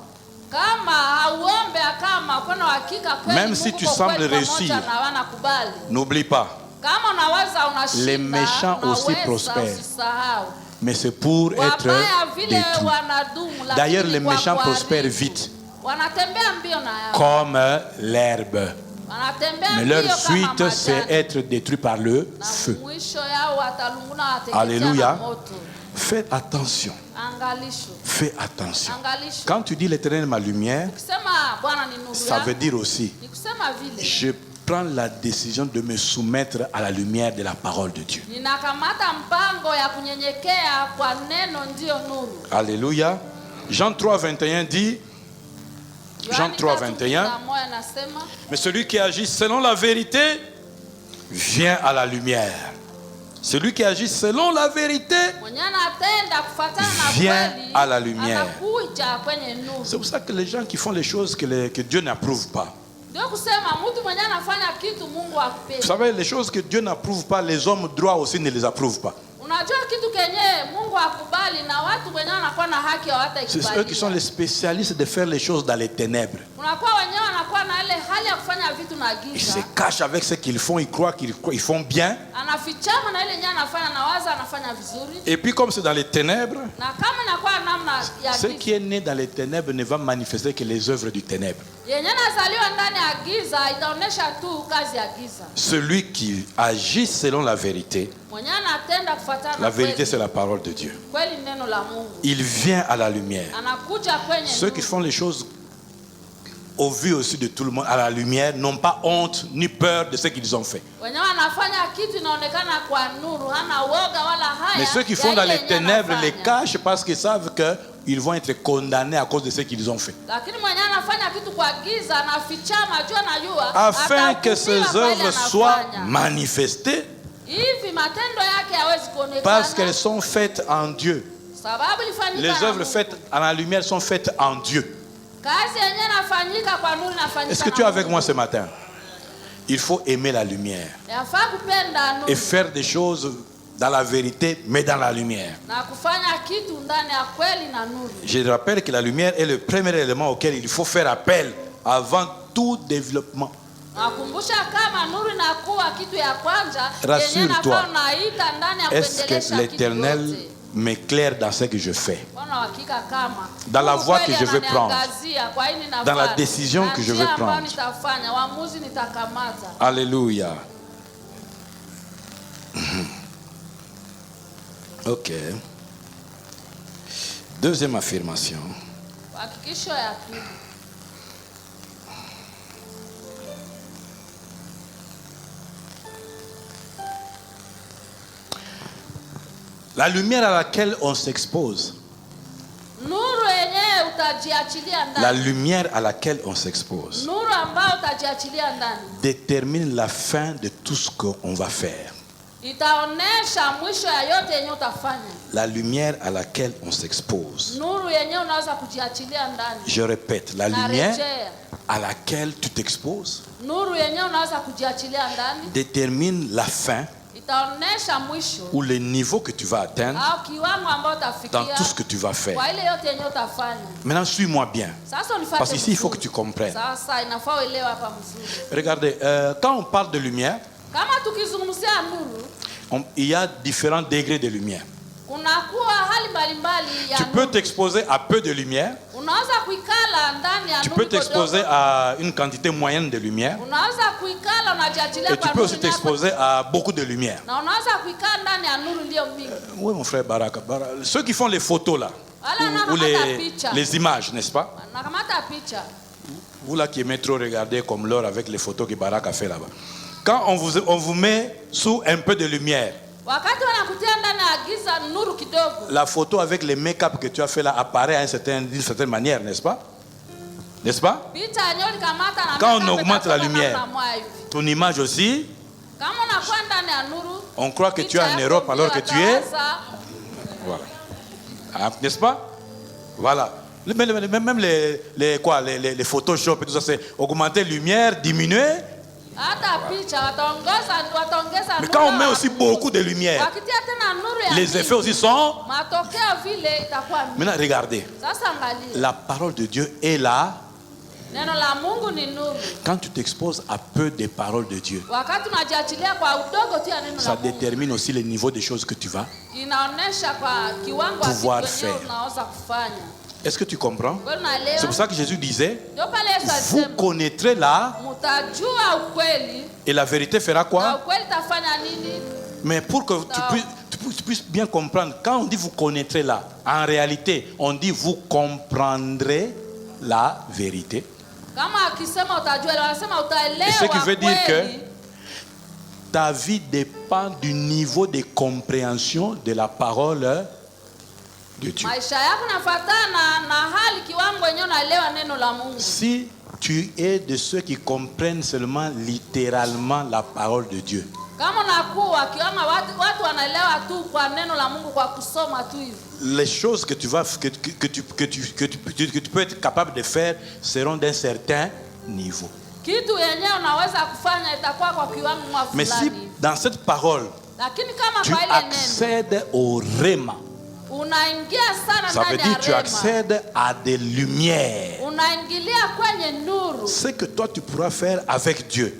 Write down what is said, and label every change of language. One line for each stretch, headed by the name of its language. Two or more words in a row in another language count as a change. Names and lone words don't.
Swahili: Kama hauombe kama kuna hakika kweli
French: même si
Swahili: Mungu
French: tu
Swahili: kwa
French: sembles
Swahili: kweli pamoja
French: réussir,
Swahili: na wanakubali.
French: n'oublie pas,
Swahili: Kama unaweza unashinda,
French: les méchants aussi
Swahili: unaweza
French: prospèrent.
Swahili: usisahau.
French: mais c'est pour être
Swahili: Wabaya vile
French: détruit.
Swahili: wanadumu, lakini
French: D'ailleurs, les
Swahili: kwa
French: méchants
Swahili: kuharibu.
French: prospèrent vite,
Swahili: Wanatembea mbio na yao.
French: comme l'herbe.
Swahili: Wanatembea
French: Mais
Swahili: mbio
French: leur
Swahili: kama
French: suite, c'est
Swahili: majani.
French: être détruit par le
Swahili: Na
French: feu.
Swahili: mwisho yao watalunguna wateketea
French: Alléluia.
Swahili: na moto.
French: Fais attention.
Swahili: Angalisho.
French: Fais attention.
Swahili: Angalisho.
French: Quand tu dis l'Éternel est ma lumière,
Swahili: Kusema Bwana ni nuru
French: ça veut
Swahili: yangu,
French: dire aussi,
Swahili: ni kusema vile
French: je prends la décision de me soumettre à la lumière de la parole de Dieu.
Swahili: ninakamata mpango ya kunyenyekea kwa neno ndio nuru.
French: Alléluia. Jean 3:21 dit, Jean
Swahili: Yohani 3:21, 3:21 anasema,
French: mais celui qui agit selon la vérité vient à la lumière. Celui qui agit selon la vérité,
Swahili: mwenye anatenda kufuatana na
French: Viens
Swahili: kweli
French: à la lumière.
Swahili: anakuja kwenye nuru.
French: c'est pour ça que les gens qui font les choses que Dieu n'approuve pas.
Swahili: Ndio kusema mtu mwenye anafanya kitu Mungu
French: Vous
Swahili: akupendi.
French: savez, les choses que Dieu n'approuve pas, les hommes droits aussi ne les approuvent pas.
Swahili: Unajua kitu kenye Mungu akubali na watu wenyewe wanakuwa na haki
French: C'est
Swahili: hawataikubali.
French: eux qui sont les spécialistes de faire les choses dans les ténèbres.
Swahili: Unakuwa wenyewe wanakuwa na ile hali ya kufanya vitu na
French: Ils se
Swahili: giza.
French: cachent avec ce qu'ils font, ils croient qu'ils font bien.
Swahili: Anafichama na ile yenyewe anafanya na waza anafanya vizuri.
French: Et puis comme c'est dans les ténèbres,
Swahili: Na kama inakuwa namna ya
French: ce
Swahili: giza.
French: qui est né dans les ténèbres ne va manifester que les œuvres du ténèbre.
Swahili: Yenye nazaliwa ndani ya giza itaonesha tu kazi ya giza.
French: Celui qui agit selon la vérité,
Swahili: Mwenye anatenda kufuatana
French: la
Swahili: na
French: vérité
Swahili: kweli.
French: c'est la parole de Dieu.
Swahili: Kweli neno la Mungu.
French: Il vient à la lumière.
Swahili: Anakuja kwenye
French: Ceux qui
Swahili: nuru.
French: font les choses au vu aussi de tout le monde à la lumière n'ont pas honte ni peur de ce qu'ils ont fait.
Swahili: Wenyewe wanafanya kitu inaonekana kwa nuru, hana woga wala haya.
French: Mais ceux qui font
Swahili: ya
French: dans
Swahili: ile
French: les
Swahili: yenye
French: ténèbres les
Swahili: anafanya.
French: cachent parce qu'ils savent ils vont être condamnés à cause de ce qu'ils ont fait.
Swahili: Lakini mwenye anafanya kitu kwa giza anafichama jua na jua
French: Afin que
Swahili: atahukumiwa
French: ces
Swahili: kwa ile
French: œuvres soient
Swahili: anafanya.
French: manifestées
Swahili: Hivi matendo yake hawezi
French: parce qu'elles
Swahili: kuonekana
French: sont faites en Dieu.
Swahili: sababu ilifanyika
French: Les
Swahili: na
French: œuvres
Swahili: Mungu.
French: faites à la lumière sont faites en Dieu.
Swahili: Kazi yenyewe inafanyika kwa nuru inafanyika.
French: Est-ce que tu es avec moi ce matin? Il faut aimer la lumière
Swahili: Yafaa kupenda
French: et
Swahili: nuru
French: faire des choses dans la vérité, mais dans la lumière.
Swahili: na kufanya kitu ndani ya kweli na nuru.
French: Je rappelle que la lumière est le premier élément auquel il faut faire appel avant tout développement.
Swahili: Nakumbusha kama nuru inakuwa kitu ya kwanza
French: Rassure-toi.
Swahili: yenyewe nafaa unaita ndani ya
French: Est-ce
Swahili: kuendelesha
French: que
Swahili: kitu
French: l'Éternel
Swahili: yote.
French: m'éclaire dans ce que je fais?
Swahili: Wana hakika kama
French: Dans la
Swahili: Mungu
French: voie
Swahili: kweli
French: que je veux prendre.
Swahili: ananiangazia kwa hili nafanya.
French: Dans la décision
Swahili: Na
French: que je
Swahili: njia
French: veux
Swahili: ambayo
French: prendre.
Swahili: nitafanya, uamuzi nitakamata.
French: Alléluia. Ok. Deuxième affirmation.
Swahili: Hakikisho ya pili.
French: La lumière à laquelle on s'expose.
Swahili: Nuru yenyewe utajiachilia
French: La
Swahili: ndani.
French: lumière à laquelle on s'expose
Swahili: Nuru ambayo utajiachilia ndani
French: détermine la fin de tout ce qu'on va faire.
Swahili: itaonesha mwisho ya yote yenyewe utafanya.
French: La lumière à laquelle on s'expose.
Swahili: Nuru yenyewe unaweza kujiachilia ndani.
French: Je répète, la lumière
Swahili: Narejea.
French: à laquelle tu t'exposes
Swahili: Nuru yenyewe unaweza kujiachilia ndani
French: détermine la fin
Swahili: itaonesha mwisho
French: ou le niveau que tu vas atteindre
Swahili: au kiwango ambao
French: dans
Swahili: utafikia
French: tout ce que tu vas faire.
Swahili: kwa ile yote yenyewe utafanya.
French: Maintenant, suis-moi bien.
Swahili: Sasa unifuate.
French: Parce qu'ici, il faut que
Swahili: vizuri.
French: tu comprennes.
Swahili: Sasa inafaa uelewe hapa mzuri.
French: Regardez, quand on parle de lumière,
Swahili: Kama tukizungumzia nuru,
French: il y a différents degrés de lumière.
Swahili: kunakuwa hali mbalimbali ya
French: Tu
Swahili: nuru.
French: peux t'exposer à peu de lumière,
Swahili: Unaweza kuikala ndani ya
French: tu
Swahili: nuru
French: peux t'exposer
Swahili: kidogo.
French: à une quantité moyenne de lumière,
Swahili: Unaweza kuikala unajiachilia
French: et tu
Swahili: kwa
French: peux
Swahili: nuru
French: aussi
Swahili: yako.
French: t'exposer à beaucoup de lumière.
Swahili: Na unaweza kuikaa ndani ya nuru iliyo mingi.
French: Oui, mon frère Baraka. Ceux qui font les photos là,
Swahili: Wala
French: ou
Swahili: wanakamata picha.
French: les images, n'est-ce pas?
Swahili: Nakamata picha.
French: Vous là qui aimez trop regarder comme l'or avec les photos que Baraka fait là-bas. Quand on vous met sous un peu de lumière,
Swahili: Wakati wanakutia ndani ya giza nuru kidogo.
French: la photo avec les make-up que tu as fait là apparaît d'une certaine manière, n'est-ce pas? N'est-ce pas?
Swahili: Picha yenyewe ulikamata na
French: Quand on
Swahili: makeup
French: augmente la
Swahili: itakuwa
French: lumière.
Swahili: namna moja hivi.
French: Ton image aussi,
Swahili: Kama unakuwa ndani ya nuru,
French: on croit que tu es
Swahili: picha
French: en
Swahili: yako
French: Europe alors que
Swahili: ndio
French: tu es...
Swahili: watawaza.
French: Voilà. Ah, n'est-ce pas? Voilà. Même les Photoshop et tout ça, c'est augmenter lumière, diminuer.
Swahili: Hata picha wataongeza
French: Mais
Swahili: nuru.
French: quand on met aussi beaucoup de lumière,
Swahili: Wakitia tena nuru ya
French: les
Swahili: mingi,
French: effets aussi sont...
Swahili: matokeo vile itakuwa mingi.
French: Maintenant, regardez.
Swahili: Sasa angalia.
French: La parole de Dieu est là.
Swahili: Neno la Mungu ni nuru.
French: Quand tu t'exposes à peu des paroles de Dieu,
Swahili: Wakati unajiachilia kwa udogo tu ya neno
French: ça
Swahili: la Mungu,
French: détermine aussi le niveau des choses que tu vas.
Swahili: inaonesha kwa kiwango wa
French: Pouvoir
Swahili: vitu wenyewe
French: faire.
Swahili: unaweza kufanya.
French: Est-ce que tu comprends?
Swahili: Wewe unaelewa?
French: C'est pour ça que Jésus disait,
Swahili: Ndio pale Yesu
French: vous
Swahili: alisema,
French: connaîtrez là,
Swahili: mtajua ukweli
French: et la vérité fera
Swahili: na
French: quoi?
Swahili: ukweli tafanya nini?
French: Mais pour que tu puisses bien comprendre, quand on dit vous connaîtrez là, en réalité, on dit vous comprendrez la vérité.
Swahili: Kama akisema utajua, anasema utaelewa.
French: Et ce qui veut dire
Swahili: kweli.
French: Ta vie dépend du niveau de compréhension de la parole de Dieu.
Swahili: Maisha yako nafatana na hali kiwango yenyewe unaelewa neno la Mungu.
French: Si tu es de ceux qui comprennent seulement littéralement la parole de Dieu,
Swahili: Kama unakuwa kiwango watu wanaelewa tu kwa neno la Mungu kwa kusoma tu hivi.
French: les choses que tu peux être capable de faire seront d'un certain niveau.
Swahili: Kitu yenyewe unaweza kufanya itakuwa kwa kiwango
French: Mais si
Swahili: fulani.
French: dans cette parole,
Swahili: Lakini kama
French: tu
Swahili: kwa ile neno
French: accèdes au réma,
Swahili: unaingia sana
French: ça veut
Swahili: ndani ya
French: dire tu
Swahili: rema.
French: accèdes à des lumières.
Swahili: Unaingilia kwenye nuru.
French: Ce que toi tu pourras faire avec Dieu